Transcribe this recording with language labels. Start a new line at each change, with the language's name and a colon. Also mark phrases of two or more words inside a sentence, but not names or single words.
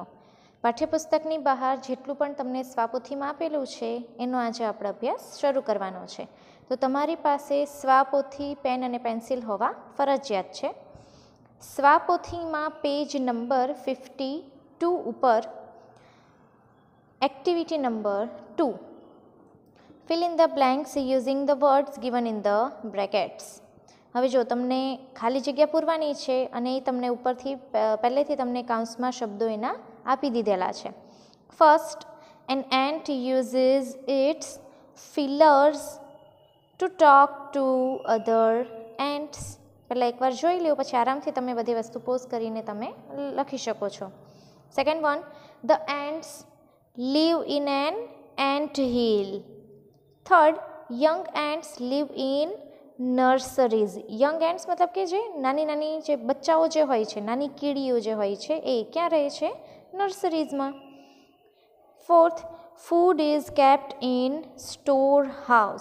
Gujarati: પાઠ્યપુસ્તકની બહાર જેટલું પણ તમને સ્વાપોથીમાં આપેલું છે એનો આજે આપણે અભ્યાસ શરૂ કરવાનો છે. તો તમારી પાસે સ્વાપોથી પેન અને પેન્સિલ હોવા ફરજિયાત છે. સ્વાપોથીમાં પેજ નંબર 52 ઉપર એક્ટિવિટી નંબર 2
English: fill in the blanks using the words given in the brackets.
Gujarati: હવે જો તમને ખાલી જગ્યા પૂરવાની છે અને એ તમને ઉપરથી પહેલેથી તમને કાઉન્સમાં શબ્દો એના આપી દીધેલા છે. ફર્સ્ટ,
English: an ant uses its feelers to talk to other ants.
Gujarati: પહેલાં એકવાર જોઈ લો, પછી આરામથી તમે બધી વસ્તુ પોઝ કરીને તમે લખી શકો છો.
English: second one, the ants live in an ant hill. third, young ants live in nurseries. young ants
Gujarati: મતલબ કે જે નાની જે બચ્ચાઓ જે હોય છે, નાની કીડીઓ જે હોય છે એ ક્યાં રહે છે?
English: નર્સરીઝમાં. fourth, food is kept in store house.